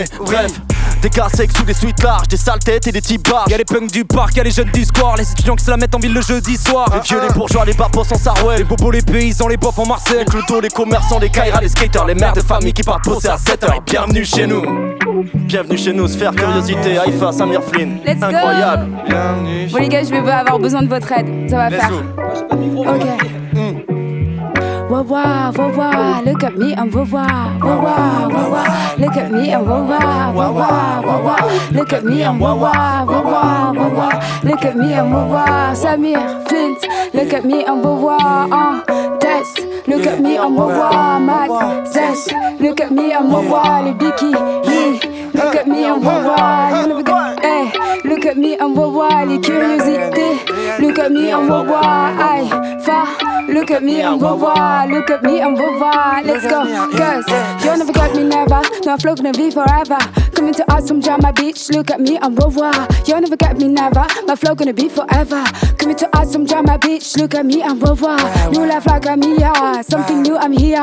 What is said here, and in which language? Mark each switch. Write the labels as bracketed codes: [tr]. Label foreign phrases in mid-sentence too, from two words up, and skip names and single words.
[fr] Bref, des gars secs sous des suites larges, des sales têtes et des types bars. Y'a les punks du parc, y'a les jeunes du square. Les étudiants qui se la mettent en ville le jeudi soir. Les vieux, les bourgeois, les babos en Sarouel. Les bobos, les paysans, les bofs en Marseille. Les clodos, les commerçants, les caïras, les skaters. Les mères de famille qui partent bosser à 7h. Et bienvenue chez nous. Bienvenue chez nous, Sphère, Curiosité, Haïfa, Samir Flynn. [en] Let's go. [fr] Incroyable. Bon les gars, je vais avoir besoin de votre aide. Ça va faire. Ok. Wah wah wah wah, [en] look at me and wah wah wah wah wah wah, look at me and wah wah wah wah wah wah, look at me and wah wah wah wah wah wah, look at me and wah wah. Samir Flint, look at me and wah wah. Test, look at me and wah wah. Mac Zest, look at me and wah wah. Les Biki, look at me and wah wah. You never get, hey, look at me and wah wah. [fr] Les curiosités, [en] look at me and wah wah. Aïe, fa, look at me and wah wah. Look at me and wah wah. Let's go, cause you'll never get me never. No, I'm floating be forever. Coming to us from Jama Beach. Look at me and wah wah. You'll never get me never. My flow gonna be forever. Coming to us from Jama Beach. Look at me and wah wah. New life like I'm here. Something new, I'm here.